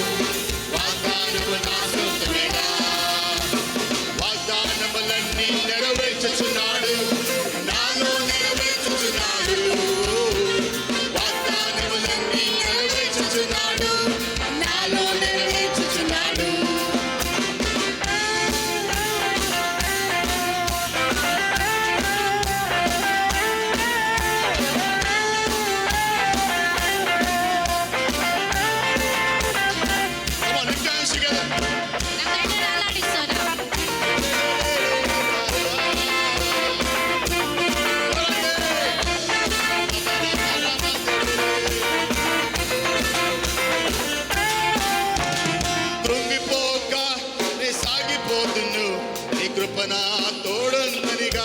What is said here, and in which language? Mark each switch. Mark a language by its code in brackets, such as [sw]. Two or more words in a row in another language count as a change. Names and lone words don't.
[te] వాగ్దానము నా సొంతమేగా. వాగ్దానములన్నీ నెరవేర్చుచున్నాడు, నాలో నెరవేర్చుచున్నాడు. వాగ్దానములన్నీ నెరవేర్చుచున్నాడు, నాలో నెరవేర్చుచున్నాడు. [en] Come on, lift your hands together. [kn] ನಮ್ಮ ಕೈಗಳನ್ನು ಅಲ್ಲಾಡಿಸೋಣ. [te] కృంగిపోక నే సాగిపోతును, నీ కృపణ తోడుందనిగా.